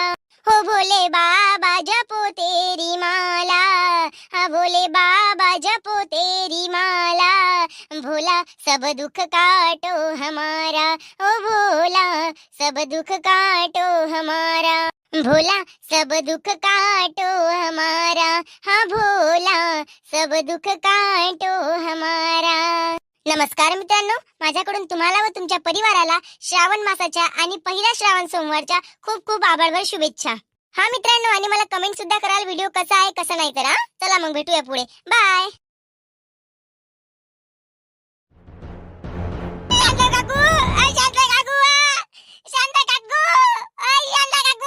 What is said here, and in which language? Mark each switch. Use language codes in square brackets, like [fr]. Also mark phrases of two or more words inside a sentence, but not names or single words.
[hi] हो भोले बाबा जपो तेरी माला, हा भोले बाबा जपो तेरी माला, भोला सब दुख काटो हमारा, ओ भोला सब दुख काटो हमारा. भोला सब दुख काटो हमारा, हा भोला सब दुख काटो हमारा. [mr] नमस्कार मित्रांनो, माझ्याकडून तुम्हाला व तुमच्या परिवाराला श्रावण मासाच्या आणि पहिल्या श्रावण सोमवारच्या खूप खूप आभारभर शुभेच्छा. हा मित्रांनो, आणि मला कमेंट सुद्धा कराल व्हिडिओ कसा आहे कसा नाही तर. चला मग भेटूया पुढे. बाय. शांता काकू, शांता काकू, शांता काकू, शांता काकू.